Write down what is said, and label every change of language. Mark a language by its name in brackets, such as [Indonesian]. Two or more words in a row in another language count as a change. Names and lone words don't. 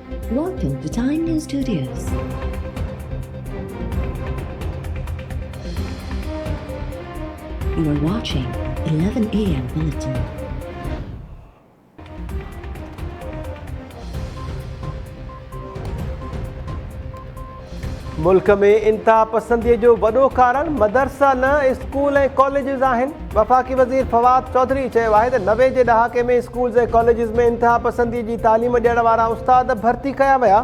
[English] Welcome to Time News Studios. You are watching 11 a.m. Bulletin. [Sindhi] मुल्क में इंतहा पसंदी जो वॾो कारण मदरसा न स्कूल ऐं कॉलेजिस आहिनि। वफ़ाक़ी वज़ीर फवाद चौधरी चयो आहे त 90 जे ॾहाके में स्कूल्स ऐं कॉलेजिस में इंतहा पसंदी जी तालीम ॾियण वारा उस्ताद भर्ती कया विया।